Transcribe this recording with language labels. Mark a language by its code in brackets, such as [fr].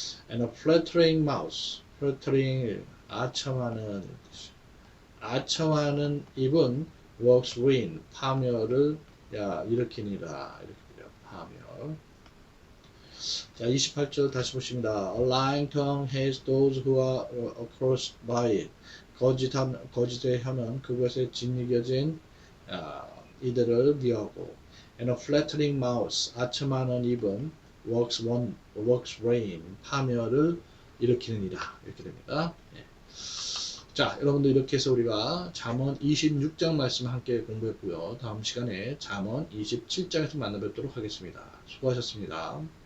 [en] And a flattering mouth, flattering [ko] 아첨하는 뜻이죠. 아첨하는 입은 [en] works ruin, [ko] 파멸을 일으키니라. 이렇게 돼요. 파멸. 자, 28절 다시 보십니다. [en] A lying tongue hates those who are crossed by it. [ko] 거짓의 혀는 그것에 짓이겨진 이들을 미워하고. [en] And a flattering mouth, [ko] 아첨하는 입은 [en] works ruin, [ko] 파멸을 일으키느니라. 이렇게 됩니다. 예. 자, 여러분들 이렇게 해서 우리가 잠언 26장 말씀 함께 공부했고요. 다음 시간에 잠언 27장에서 만나 뵙도록 하겠습니다. 수고하셨습니다.